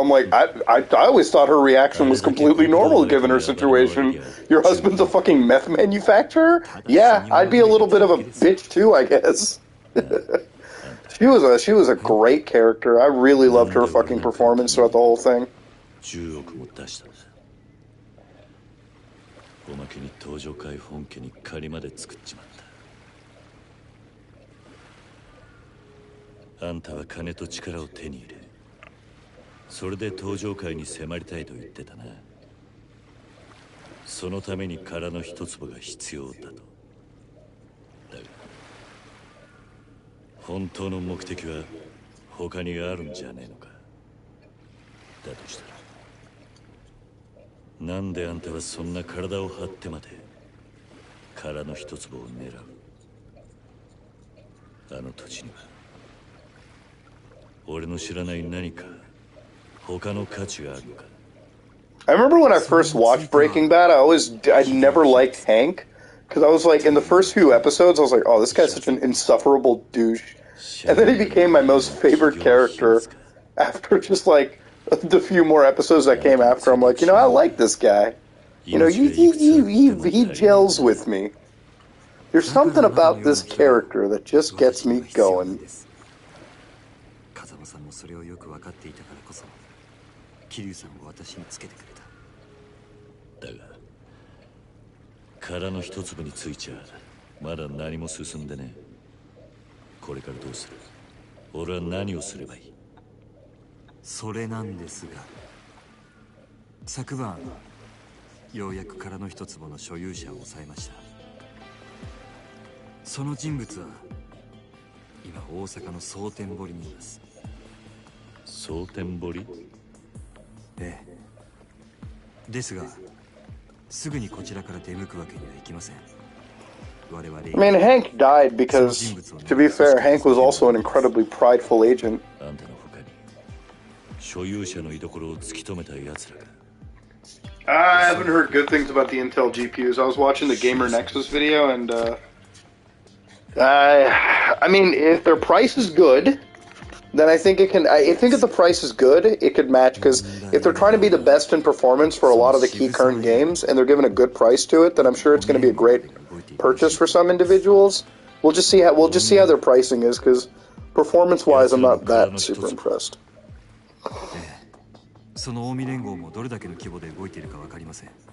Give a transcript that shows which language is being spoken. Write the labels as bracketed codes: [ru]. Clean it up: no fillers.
[en] I'm like, I always thought her reaction was completely normal given her situation. Your husband's a fucking meth manufacturer? Yeah, I'd be a little bit of a bitch too, I guess. She was a great character. I really loved her fucking performance throughout the whole thing. [ja] 10億も出したんだ。おまけに東上会本家に借りまで作っちまった。あんたは金と力を手に入れ、それで東上会に迫りたいと言ってたな。そのために殻の一坪が必要だと。だが本当の目的は他にあるんじゃねえのか。だとしたらなんであんたはそんな体を張ってまで殻の一粒を狙う。あの土地には俺の知らない何か他の価値があるのか。 [en] I remember when I first watched Breaking Bad, I never liked Hank. Because I was like, in the first few episodes, I was like, oh, this guy's such an insufferable douche. And then he became my most favorite character after just like the few more episodes that came after. I'm like, you know, I like this guy. You know, he gels with me. There's something about this character that just gets me going. [ja] 風間さんもそれをよく分かっていたからこそ桐生さんを私につけてくれた。だが殻の一粒についちゃまだ何も進んでね。これからどうする？俺は何をすればいい？それなんですが、昨晩ようやく殻の一粒の所有者を抑えました。その人物は今大阪の蒼天堀にいます。蒼天堀？ええ。ですがすぐにこちらから出向くわけにはいきません。我々 [en] I mean, Hank died because, to be fair, Hank was also an incredibly prideful agent. [ja] あんたの他に所有者の居所を突き止めた奴らが。 [en] I haven't heard good things about the Intel GPUs. I was watching the Gamer Nexus video, and I mean, if their price is good, then I think it can. I think if the price is good, it could match. Because if they're trying to be the best in performance for a lot of the key current games, and they're giving a good price to it, then I'm sure it's going to be a great purchase for some individuals. We'll just see how their pricing is. Because performance-wise, I'm not that super impressed. [ja] その近江連合もどれだけの規模で動いているか分かりません。